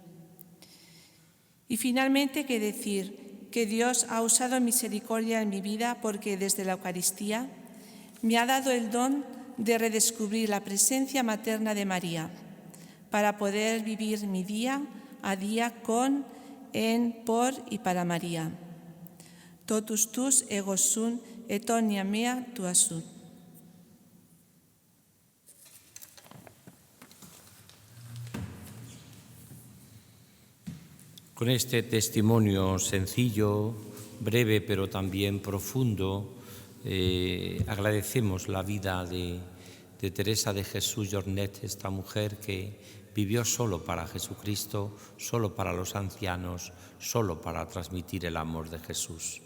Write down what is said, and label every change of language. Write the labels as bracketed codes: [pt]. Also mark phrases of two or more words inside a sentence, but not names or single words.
[es] Y finalmente, ¿qué decir? Que Dios ha usado misericordia en mi vida porque desde la Eucaristía me ha dado el don de redescubrir la presencia materna de María para poder vivir mi día a día con, en, por y para María. [la] Totus tus ego sum et omnia mea tua sunt. [es] Con este testimonio sencillo, breve, pero también profundo, agradecemos la vida de Teresa de Jesús Jornet, esta mujer que vivió solo para Jesucristo, solo para los ancianos, solo para transmitir el amor de Jesús.